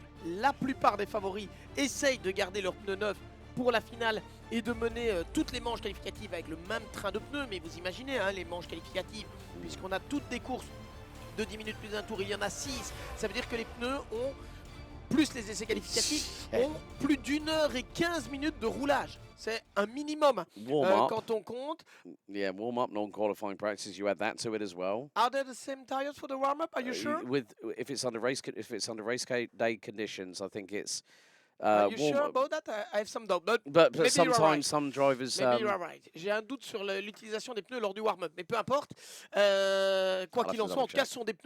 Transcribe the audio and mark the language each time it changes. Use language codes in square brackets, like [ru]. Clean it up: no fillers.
[fr] La plupart des favoris essayent de garder leurs pneus neufs pour la finale et de mener toutes les manches qualificatives avec le même train de pneus. Mais vous imaginez, hein, les manches qualificatives, puisqu'on a toutes des courses de 10 minutes plus un tour, il y en a 6. Ça veut dire que les pneus ont, plus les essais qualificatifs, ont plus d'1h15 minutes de roulage. C'est un minimum quand on compte. [en] Yeah, warm-up, non-qualifying practice, you add that to it as well. Are they the same tires for the warm-up? Are you sure? If it's under race day conditions, I think it's. Are you sure about that? I have some doubt. But maybe sometimes right. some drivers. Maybe you are right. [fr] J'ai un doute sur l'utilisation des pneus lors du warm-up, mais peu importe. Quoi qu'il en soit, en tout cas, ce sont des pneus